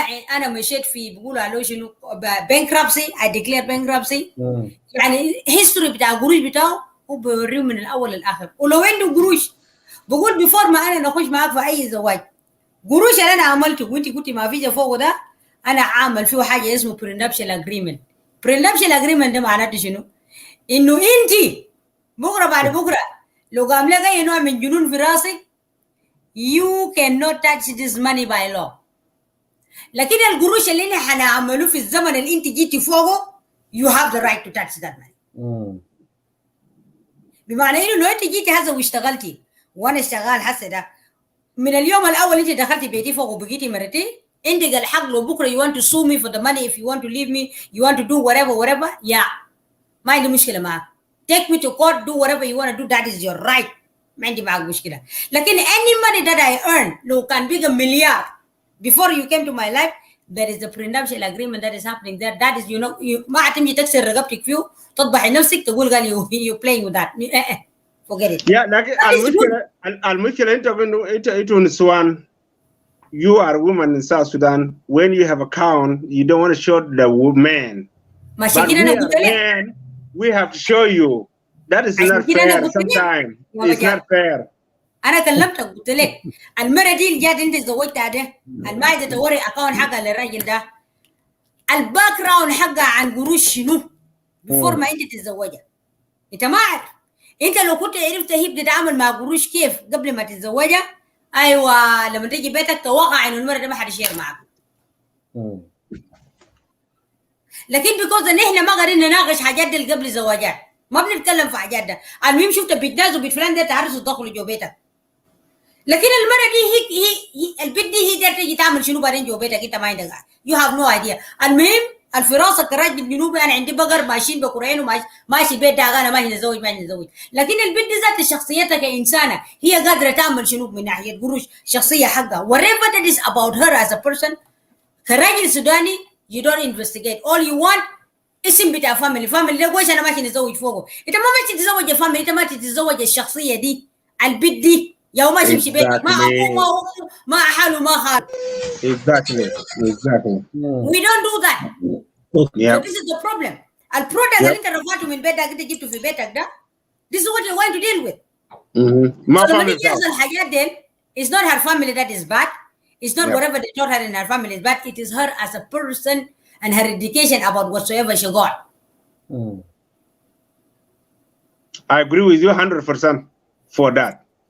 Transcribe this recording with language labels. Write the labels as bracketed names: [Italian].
[Arabic] انا مشيت في بيقولوا عليه شنو [English] bankruptcy I declare bankruptcy [Arabic] يعني هيستوري بتاع القروش بتاعه هو بيوريه من الاول للاخر ولو عنده قروش بقول بيفور ما انا نخش معاك في اي زواج قروش اللي انا عملته وانت قلتي ما فيش فوق ده انا عامل فيه حاجه اسمه prenuptial agreement ده معناته شنو؟ انه انت بكره بعد بكره لو قام لك اي نوع من جنون في راسك [English] you cannot touch this money by law. [Arabic] لكن القروش اللي احنا حنعملوه في الزمن اللي انت جيتي فوقه [English] you have the right to touch that money. [Arabic] بمعنى انه لو انت جيتي هذا واشتغلتي وانا اشتغال هسه ده من اليوم الاول انت دخلتي بيتي فوق وبقيتي مرتين عندك الحق لو بكره [English] you want to sue me for the money if you want to leave me you want to do whatever yeah [Arabic] ما عندي مشكله معك [English] take me to court do whatever you want to do that is your right [Arabic] ما عندي معك مشكلة. [English] لكن any money that I earn [Arabic] لو كان بيجي مليار [English] before you came to my life, there is a prenuptial agreement that is happening there. That is, you know, [Arabic] ما هتمشي تكسر رقبتك فيه تطبحي نفسك تقول قال [English] you playing with that. Forget it. [Arabic] Yeah, لكن المشكلة أنت نسوان. [English] You are a woman in South Sudan. When you have a count, you don't want to show the man. But we are men, we have to show you. That is not fair sometimes. It's not fair. [Arabic] أنا كلمتك قلت لك المرة دي اللي جات أنت تزوجتها ده ما عايزة توري أكاونت حقها للراجل ده الباك جراوند حقها عن قروش شنو بفور ما أنت تتزوجها. أنت ما عارف. أنت لو كنت عرفت هي بتتعامل مع قروش كيف قبل ما تتزوجها، أيوة لما تيجي بيتك توقع إنه المرة دي ما حد يشير معك. لكن بيكوز إن إحنا ما قادرين نناقش حاجات دي قبل الزواجات، ما بنتكلم في حاجات ده. المهم شفت بيت ناس وبيت فلان ده تعرسوا تدخلوا جو بيتك. لكن المرة دي هي البنت دي هي دايرة تيجي تعمل شنو بعدين جو بيتك انت ما عندك. [English] You have no idea. [Arabic] المهم الفراسة كراجل الجنوبي انا عندي بقر ماشيين بقرين وماشي بيت ده انا ما نتزوج ما نتزوج. لكن البنت ذات شخصيتها كإنسانة هي قادرة تعمل شنو من ناحية قروش شخصية حقها. [English] Whatever that is about her as a person [Arabic] كراجل سوداني [English] you don't investigate. All you want [Arabic] اسم بتاع family ده كويس انا ماشي نتزوج فوقه. انت ما ماشي تتزوج family، انت ما تتزوج الشخصية دي البنت دي يوم ما يمشي بيتك ما أبوه ما أمه ما حاله ما خاله. [English] Exactly. We don't do that. Yeah. So this is the problem. [Arabic] البرودكت اللي انت رفعته من بيتك انت جبته في بيتك ده [English] this is what you're going to deal with. [Arabic] ما لما تيجي يحصل الحاجات دي [English] it's not her family that is bad. It's not whatever they taught her in her family is bad. It is her as a person and her education about whatsoever she got. I agree with you 100% for that.